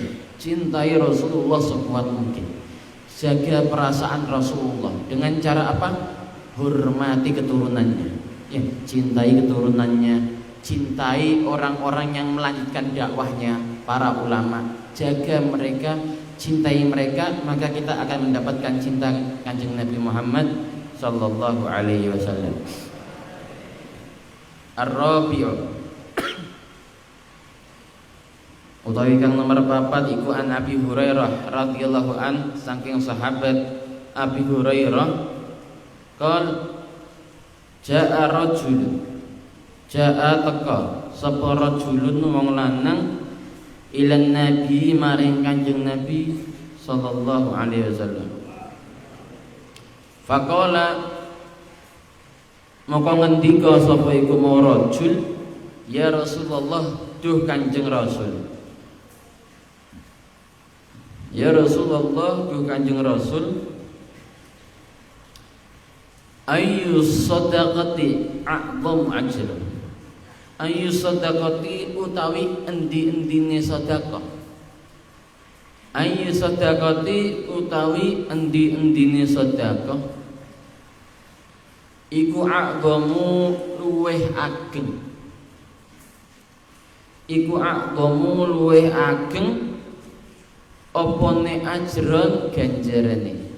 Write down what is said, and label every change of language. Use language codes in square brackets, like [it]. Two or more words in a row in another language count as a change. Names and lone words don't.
[id] Cintai Rasulullah sekuat mungkin. Jaga perasaan Rasulullah dengan cara apa? Hormati keturunannya, ya. Cintai keturunannya, cintai orang-orang yang melanjutkan dakwahnya, para ulama. Jaga mereka, cintai mereka, maka kita akan mendapatkan cinta Kanjeng Nabi Muhammad [ar] صلى الله عليه وسلم. [jv] Ar-Rabi'u utawi kang nomor 4 iku [ar] عن أبي هريرة رضي الله عن, [jv] saking sahabat Abi Hurairah, [ar] قال جاء رجل، جاء [jv] teka sapa rajulun wong lanang [ar] إلى النبي [jv] maring Kanjeng Nabi [ar] صلى الله عليه وسلم. [jv] Faqala maka ngendika sapa iku mau [ar] رجل، يا رسول الله, [jv] duh Kanjeng Rasul. [ar] يا رسول الله, [jv] duh Kanjeng Rasul, [ar] أي الصدقة أعظم أجرا. أي الصدقة [jv] utawi endi-endine sedekah. [ar] أي الصدقة [jv] utawi endi-endine sedekah iku a'dhamu luweh ageng. Iku a'dhamu luweh ageng opone ajron ganjarane.